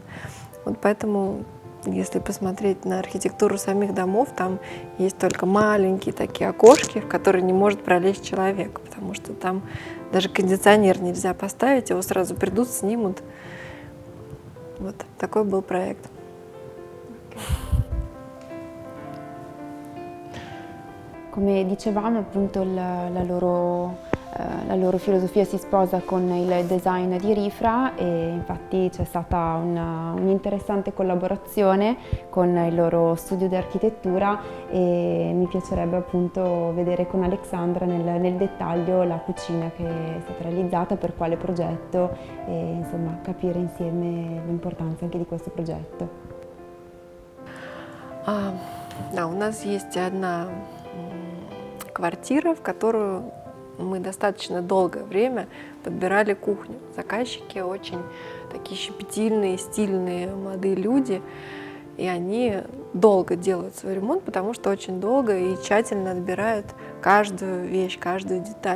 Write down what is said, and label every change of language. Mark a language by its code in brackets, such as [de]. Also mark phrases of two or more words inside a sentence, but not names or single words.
[ru] Поэтому, если посмотреть на архитектуру самих домов, там есть только маленькие такие окошки, в которые не может пролезть человек, потому что там даже кондиционер нельзя поставить, его сразу придут, снимут. Вот такой был progetto. [it] Come dicevamo, appunto la loro filosofia si sposa con il design di Rifra e infatti c'è stata un'interessante collaborazione con il loro studio di architettura e mi piacerebbe appunto vedere con Alexandra nel dettaglio la cucina che è stata realizzata, per quale progetto e insomma capire insieme l'importanza anche di questo progetto. [ru] Да, у нас есть одна квартира, в которую мы достаточно долгое время подбирали кухню. Заказчики очень такие щепетильные, стильные молодые люди, и они долго делают свой ремонт, потому что очень долго и тщательно отбирают каждую вещь, каждую деталь.